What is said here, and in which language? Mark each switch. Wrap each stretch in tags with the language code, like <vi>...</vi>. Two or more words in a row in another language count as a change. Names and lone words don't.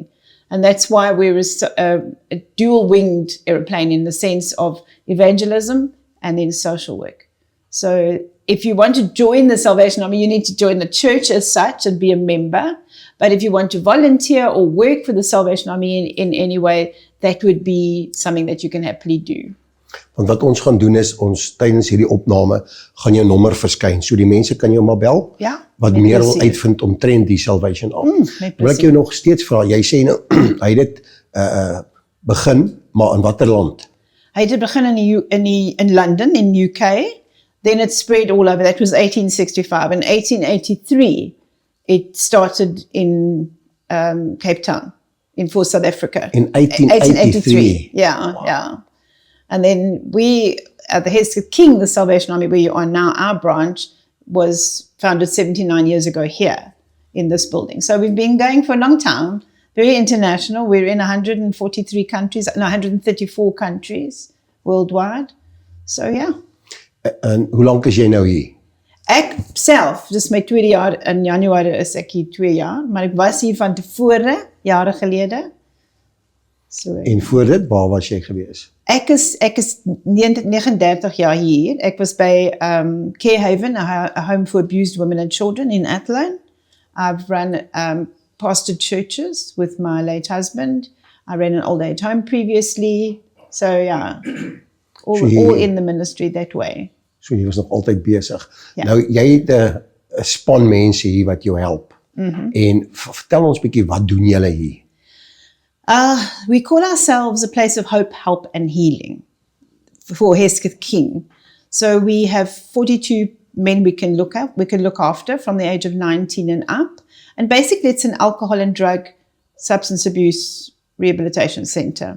<en>And that's why we're a dual-winged airplane in the sense of evangelism and then social work. So if you want to join the Salvation Army, you need to join the church as such and be a member. But if you want to volunteer or work for the Salvation Army in any way, that would be something that you can happily do.</en> <af>Want wat ons gaan doen is, ons tydens hierdie opname, gaan jou nommer verskyn, so die mense kan jou maar bel, Ja, wat meer wil uitvind omtrent die Salvation Army. Wil ek jou nog steeds vra, jy sê nou, hy het dit begin, maar in watter land? Hy het begin in London, in UK,</af> <en>then it spread all over. That was 1865. In 1883, it started in Cape Town, for South Africa. In 1883? Yeah, wow. Yeah. And then we, at the Hesketh King, the Salvation Army, where you are now, our branch, was founded 79 years ago here in this building. So we've been going for a long time, very international. We're in 143 countries, no, 134 countries worldwide. So yeah.</en> <af>En hoe lank is jy nou hier? Ek self, dis my tweede jaar, in Januarie is ek hier 2 jaar, maar ek was hier van tevore, jare gelede. So, en voor dit, waar was jy gewees? Ek is 39 jaar hier. Ek was by Carehaven,</af> <en>a home for abused women and children in Athlone. I've run pastored churches with my late husband. I ran an old age home previously. So yeah, all in the ministry that way.</en> <af>So jy was nog altyd besig. Ja. Nou, jy het 'n span mense hier wat jou help. En vertel ons bietjie, wat doen julle hier?</af> <en>We call ourselves a place of hope, help and healing for Hesketh King. So we have 42 men we can look after from the age of 19 and up. And basically it's an alcohol and drug substance abuse rehabilitation center.</en>